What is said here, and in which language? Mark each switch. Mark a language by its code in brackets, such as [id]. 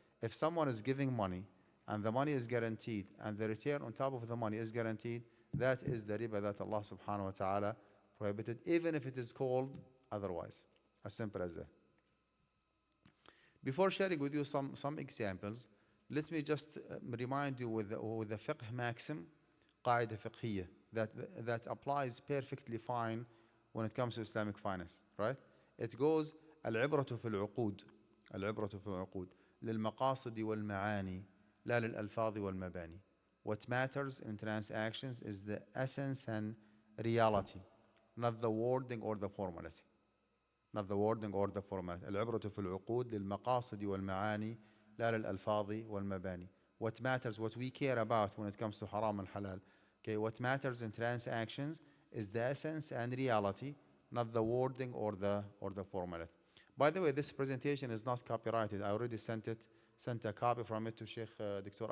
[en] If someone is giving money and the money is guaranteed and the return on top of the money is guaranteed, that is the riba that Allah subhanahu wa ta'ala prohibited, even if it is called otherwise. As simple as that. Before sharing with you some examples, let me just remind you with the fiqh maxim, qaida fiqhiyya, that applies perfectly fine when it comes to Islamic finance, right? It goes [ar] العبرة في العقود العبرة في العقود للمقاصد والمعاني لا للألفاظ والمباني. [en] What matters in transactions is the essence and reality, not the wording or the formality. not the wording or the format. [ar] العبرة في العقود للمقاصد والمعاني لا للألفاظ والمباني. [en] What matters, what we care about when it comes to haram and halal. Okay, what matters in transactions is the essence and reality, not the wording or the format. By the way, this presentation is not copyrighted. I already sent a copy from it to Sheikh Dr.